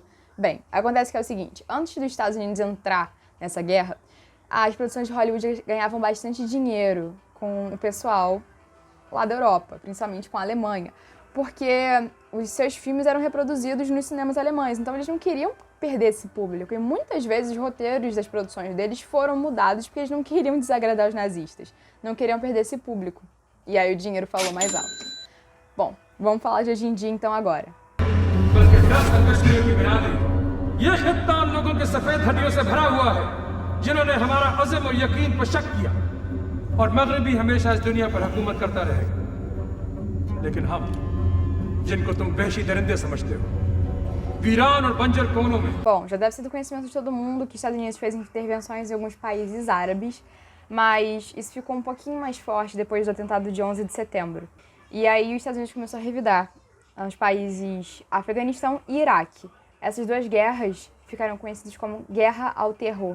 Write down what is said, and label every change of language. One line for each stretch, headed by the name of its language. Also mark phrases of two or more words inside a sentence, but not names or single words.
Portuguese: Bem, acontece que é o seguinte, antes dos Estados Unidos entrar nessa guerra, as produções de Hollywood ganhavam bastante dinheiro com o pessoal lá da Europa, principalmente com a Alemanha, porque os seus filmes eram reproduzidos nos cinemas alemães, então eles não queriam perder esse público, e muitas vezes os roteiros das produções deles foram mudados porque eles não queriam desagradar os nazistas, não queriam perder esse público, e aí o dinheiro falou mais alto. Bom, vamos falar de hoje em dia então agora.
Urdu: یہ خطہ ان لوگوں کے سفید ہڈیوں سے بھرا ہوا ہے جنہوں نے ہمارا عزم اور یقین پر شک کیا اور مغرب بھی ہمیشہ اس دنیا پر حکومت کرتا رہے گا لیکن ہم جن کو تم وحشی درندے سمجھتے ہو ویران اور بنجر کونوں میں
Portuguese: Bom, já deve ser do conhecimento de todo mundo que os Estados Unidos fez intervenções em alguns países árabes, mas isso ficou um pouquinho mais forte depois do atentado de 11 de setembro. E aí os Estados Unidos começou a revidar os países Afeganistão e Iraque. Essas duas guerras ficaram conhecidas como Guerra ao Terror.